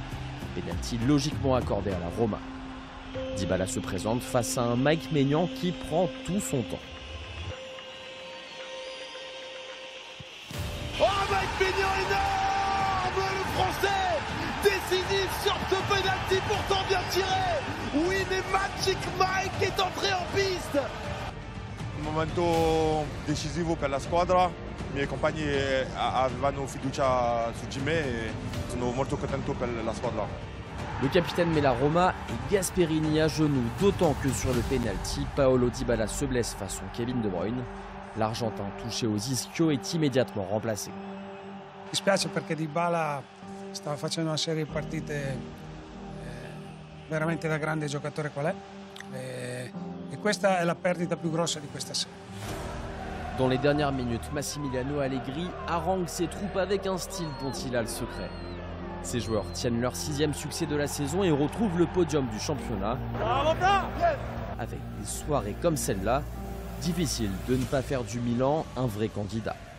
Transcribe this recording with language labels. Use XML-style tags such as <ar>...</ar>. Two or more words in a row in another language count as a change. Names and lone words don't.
<fr>Penalty logiquement accordé à la Roma. Dybala se présente face à un Mike Maignan qui prend tout son temps. Oh, Mike Maignan énorme, le français, décisif sur ce penalty pourtant bien tiré. Oui, mais Magic Mike est entré en piste.</fr> <it>Un momento decisivo per la squadra. I miei compagni avevano fiducia su di me e sono molto contento per la squadra.</it> <fr>Le capitaine met la Roma et Gasperini à genoux, d'autant que sur le penalty, Paolo Dybala se blesse façon Kevin De Bruyne. L'Argentin touché aux ischio est immédiatement remplacé.</fr> <it>Mi spiace perché Dybala stava facendo una serie di partite veramente da grande giocatore qual è e questa è la perdita più grossa di questa serie.</it> <fr>Dans les dernières minutes, Massimiliano Allegri harangue ses troupes avec un style dont il a le secret. Ces joueurs tiennent leur 6e succès de la saison et retrouvent le podium du championnat. Avec des soirées comme celle-là, difficile de ne pas faire du Milan un vrai candidat.</fr>